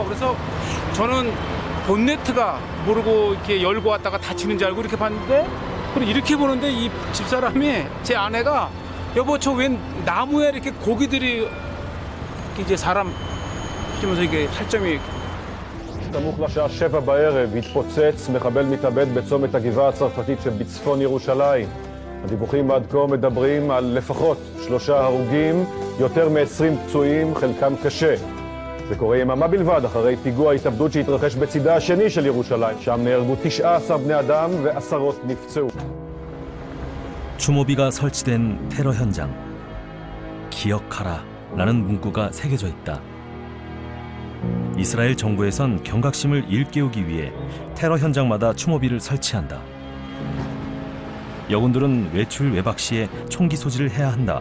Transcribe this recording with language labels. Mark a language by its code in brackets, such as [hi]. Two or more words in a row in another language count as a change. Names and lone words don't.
[ko] 그래서 저는 본네트가 모르고 이렇게 열고 왔다가 닫히는 줄 알고 이렇게 봤는데, 그리고 이렇게 보는데 이 집사람이, 제 아내가, 여보 저 웬 나무에 이렇게 고기들이 이제 사람 시면서 이게 할점이. [he] סמוך לשעה 7 בערב התפוצץ מחבל מתאבד בצומת הגבעה הצרפתית שבצפון ירושלים. הדיווחים עד כה מדברים על לפחות 3 הרוגים, יותר מ-20 פצועים, חלקם קשה. זה קורה יממה בלבד אחרי פיגוע התאבדות שהתרחש בצידה השני של ירושלים. שם נהרגו 19 בני אדם ועשרות נפצעו. [ko] 추모비가 설치된 테러 현장. 기억하라 라는 문구가 새겨져 있다. 이스라엘 정부에선 경각심을 일깨우기 위해 테러 현장마다 추모비를 설치한다. 여군들은 외출 외박 시에 총기 소지를 해야 한다.